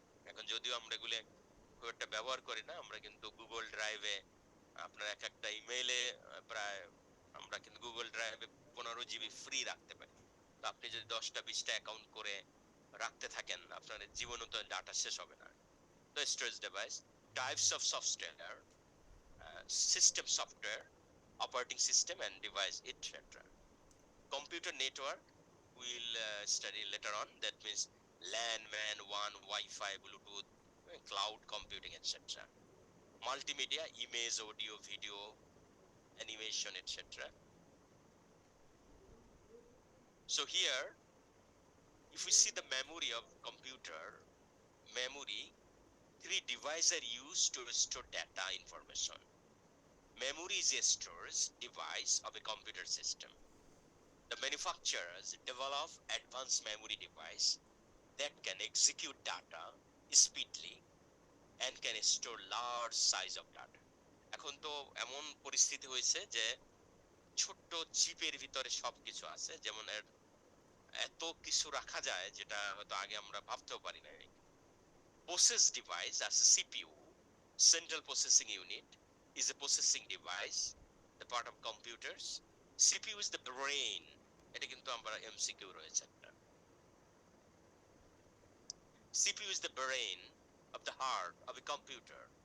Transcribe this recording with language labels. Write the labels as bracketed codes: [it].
[bn] এখন যদিও আমরা এগুলো খুব একটা ব্যবহার করি না, আমরা কিন্তু গুগল ড্রাইভে আপনার এক একটা ইমেইলে প্রায় আমরা কিন্তু গুগল ড্রাইভে 15 GB ফ্রি রাখতে পারি। তো আপনি যদি 10টা 20টা অ্যাকাউন্ট করে রাখতে থাকেন, আপনার জীবনে তো ডাটা শেষ হবে না। তো storage device, types of software, system software, operating system and device etcetera. [en] Computer network we'll study later on, that means LAN, MAN, WAN, Wi-Fi, Bluetooth, cloud computing, etc. Multimedia, image, audio, video, animation, etc. So here, if we see the memory of computer, memory, three devices are used to store data information. Memory is a storage device of a computer system. The manufacturers develop advanced memory device that can execute data speedily and can store large size of data. [bn] এখন তো এমন পরিস্থিতি হয়েছে যে ছোট্ট চিপের ভিতরে সবকিছু আছে, যেমন এর এত কিছু রাখা যায় যেটা হয়তো আগে আমরা ভাবতেও পারি না। [en] Process device as a CPU, central processing unit, is a processing device, the part of computers. CPU is the brain, [bn] এটা কিন্তু আমরা MCQ রয়েছে একটা। [en] CPU is the brain of the heart of a computer.